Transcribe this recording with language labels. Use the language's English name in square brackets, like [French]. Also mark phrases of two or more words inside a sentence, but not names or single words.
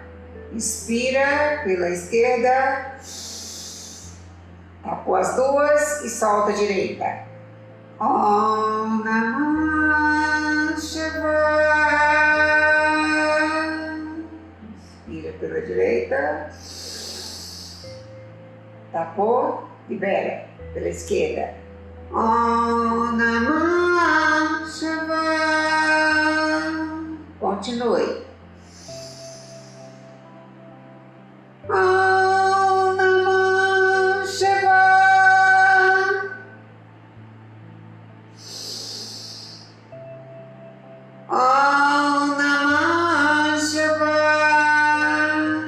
[Portuguese] Inspira pela esquerda, tapou as duas e solta a direita. [Sanskrit] Om Namah Shivaya. [Portuguese] Inspira pela direita, tapou, libera pela esquerda. [Sanskrit] Om Namah Shivaya. Continue. Om Namah Shivaya. Om Namah Shivaya.